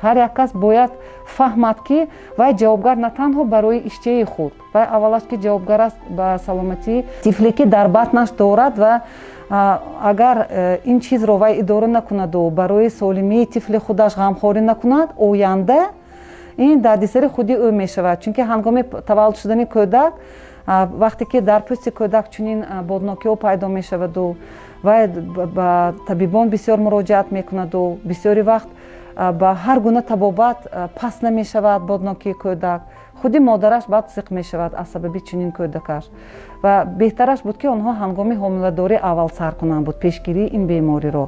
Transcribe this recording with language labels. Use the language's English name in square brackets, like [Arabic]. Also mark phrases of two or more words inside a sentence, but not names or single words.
[Persian] هر یک کس باید فهمد که وای جوابگر نه تنها برای اشتهای خود و اولش که جوابگر است به سلامتی طفلی که در بطنش دارد و اگر این چیز را وای اداره نکند و برای سالمی طفل خودش غمخواری نکند، آینده [Tajik] ин дардисари худи ӯ мешавад, чунки ҳангоми таваллуд шудани кӯдак вақте ки дар пӯсти кӯдак чунин боднокиҳо пайдо мешаваду вай ба табибон бисёр муроҷиат мекунаду бисёри вақт ба ҳар гуна табобат пас намешавад боднокии кӯдак, худи модараш баъд сиқ мешавад аз сабаби чунин кӯдакаш ва беҳтараш буд ки онҳо ҳангоми ҳомиладорӣ аввал сар кунанд буд пешгирии ин бемориро.